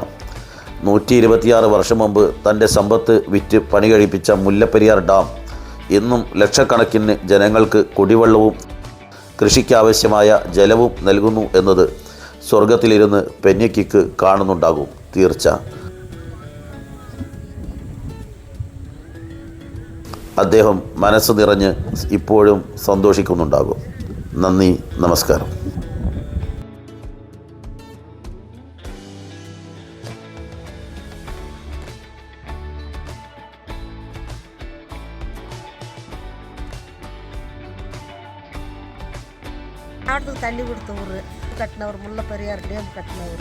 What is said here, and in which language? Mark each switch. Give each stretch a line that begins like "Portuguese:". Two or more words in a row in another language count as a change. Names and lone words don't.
Malayalam: 126 വർഷം മുമ്പ് തൻ്റെ സമ്പത്ത് വിറ്റ് പണി കഴിപ്പിച്ച മുല്ലപ്പെരിയാർ ഡാം ഇന്നും ലക്ഷക്കണക്കിന് ജനങ്ങൾക്ക് കുടിവെള്ളവും കൃഷിക്കാവശ്യമായ ജലവും നൽകുന്നു എന്നത് സ്വർഗത്തിലിരുന്ന് പെന്നിക്വിക്ക് കാണുന്നുണ്ടാകും, തീർച്ച. അദ്ദേഹം മനസ്സ് നിറഞ്ഞ് ഇപ്പോഴും സന്തോഷിക്കുന്നുണ്ടാകും. നന്ദി, നമസ്കാരം.
Tamil: மாவட்டத்துக்கு தண்ணி கொடுத்த ஊர் கட்டினவர், முல்லைப்பெரியார் டேம் கட்டினவர்.